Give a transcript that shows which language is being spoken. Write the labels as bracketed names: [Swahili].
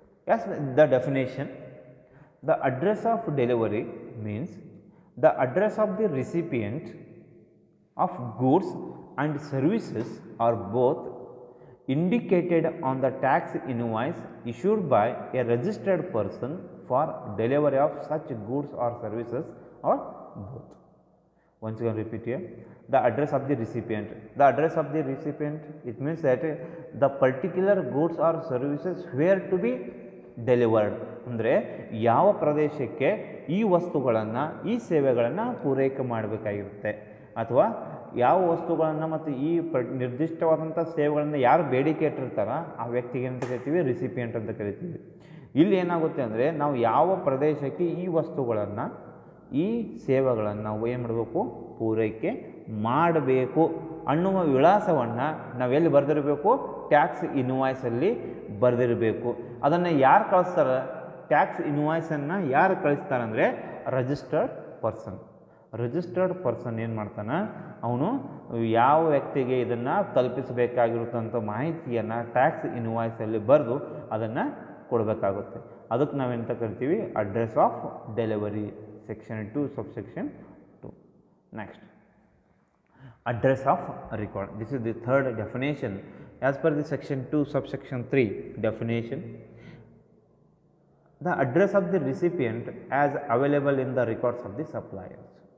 [English] As the definition, the address of delivery means the address of the recipient of goods and services are both indicated on the tax invoice issued by a registered person for delivery of such goods or services or both. Once again repeat here, the address of the recipient. The address of the recipient, it means that the particular goods or services where to be delivered. [Kannada] ಅಂದರೆ ಯಾವ ಪ್ರದೇಶಕ್ಕೆ ಈ ವಸ್ತುಗಳನ್ನು, ಈ ಸೇವೆಗಳನ್ನು ಪೂರೈಕೆ ಮಾಡಬೇಕಾಗಿರುತ್ತೆ, ಅಥವಾ ಯಾವ ವಸ್ತುಗಳನ್ನು ಮತ್ತು ಈ ನಿರ್ದಿಷ್ಟವಾದಂಥ ಸೇವೆಗಳನ್ನು ಯಾರು ಬೇಡಿಕೆ ಇಟ್ಟಿರ್ತಾರೋ ಆ ವ್ಯಕ್ತಿಗೆ ಅಂತ ಕರಿತೀವಿ, ರಿಸಿಪಿಯೆಂಟ್ ಅಂತ ಕರಿತೀವಿ. ಇಲ್ಲಿ ಏನಾಗುತ್ತೆ ಅಂದರೆ, ನಾವು ಯಾವ ಪ್ರದೇಶಕ್ಕೆ ಈ ವಸ್ತುಗಳನ್ನು, ಈ ಸೇವೆಗಳನ್ನು ನಾವು ಏನು ಮಾಡಬೇಕು, ಪೂರೈಕೆ ಮಾಡಬೇಕು ಅನ್ನುವ ವಿಳಾಸವನ್ನು ನಾವೆಲ್ಲಿ ಬರೆದಿರಬೇಕು, ಟ್ಯಾಕ್ಸ್ ಇನ್ವಾಯ್ಸಲ್ಲಿ ಬರೆದಿರಬೇಕು. ಅದನ್ನು ಯಾರು ಕಳಿಸ್ತಾರೆ, ಟ್ಯಾಕ್ಸ್ ಇನ್ವಾಯ್ಸನ್ನು ಯಾರು ಕಳಿಸ್ತಾರೆ ಅಂದರೆ ರಿಜಿಸ್ಟರ್ಡ್ ಪರ್ಸನ್. ರಿಜಿಸ್ಟರ್ಡ್ ಪರ್ಸನ್ ಏನು ಮಾಡ್ತಾನೆ, ಅವನು ಯಾವ ವ್ಯಕ್ತಿಗೆ ಇದನ್ನು ತಲುಪಿಸಬೇಕಾಗಿರುತ್ತಂಥ ಮಾಹಿತಿಯನ್ನು ಟ್ಯಾಕ್ಸ್ ಇನ್ವಾಯ್ಸಲ್ಲಿ ಬರೆದು ಅದನ್ನು ಕೊಡಬೇಕಾಗುತ್ತೆ. ಅದಕ್ಕೆ ನಾವೆಂತ ಕರಿತೀವಿ, address of delivery. Section 2 subsection 2. [English] Next, address of record. This is the third definition as per the section 2 subsection 3 definition. The address of the recipient as available in the records of the suppliers.